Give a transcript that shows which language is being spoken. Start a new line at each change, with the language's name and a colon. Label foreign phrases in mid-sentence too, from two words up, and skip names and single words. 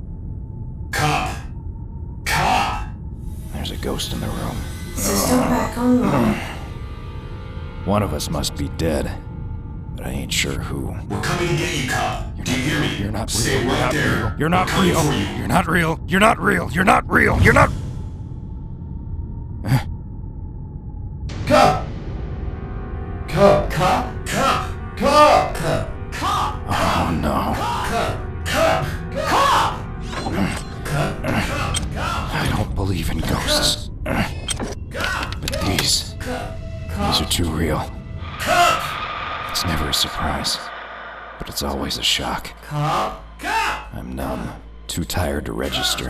English: There's a ghost in the room. System back online. One of us must be dead, but I ain't sure who. We're coming to get you, Kup. Do you hear me? You're not real. Stay right there. You're not We're coming real. for you. You're not real. You're not real. You're not real. You're not. Kup! Kup! Kup! Kup! Kup! Kup! Kup! Oh no. Kup! Kup! Kup! I don't believe in ghosts. But these are too real. It's never a surprise, but it's always a shock. I'm numb, too tired to register.